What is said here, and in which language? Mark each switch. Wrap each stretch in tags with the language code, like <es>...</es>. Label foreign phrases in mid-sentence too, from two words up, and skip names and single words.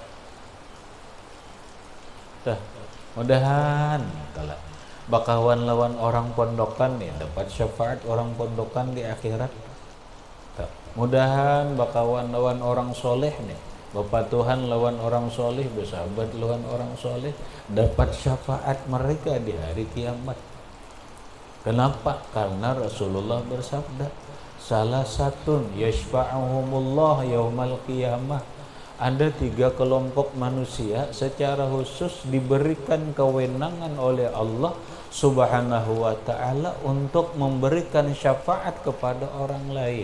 <bjn>Tuh, mudahan kalau bakawan lawan orang pondokan nih dapat syafaat orang pondokan di akhirat. Tuh, mudahan bakawan lawan orang soleh nih, Bapak Tuhan lawan orang soleh, bersahabat lawan orang soleh,</bjn> <id>dapat syafaat mereka di hari kiamat. Kenapa? Karena Rasulullah bersabda, salah satu</id> <ar>yashfa'uhumullah yaumal qiyamah.</ar> <id>Ada 3 kelompok manusia secara khusus diberikan kewenangan oleh Allah</id> <ar>Subhanahu wa ta'ala</ar> <id>untuk memberikan syafaat kepada orang lain.</id>